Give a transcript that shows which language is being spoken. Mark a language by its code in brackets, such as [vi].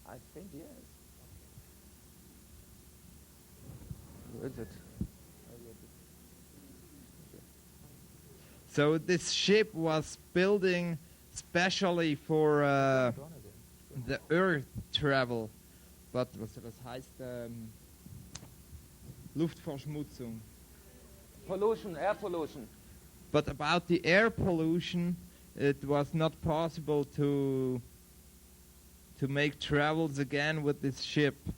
[en] I think yes. Where is it? So this ship was building specially for the Earth travel. But [de] was das heißt Luftverschmutzung. [en] Pollution, air pollution. But about the air pollution, it was not possible to make travels again with this ship.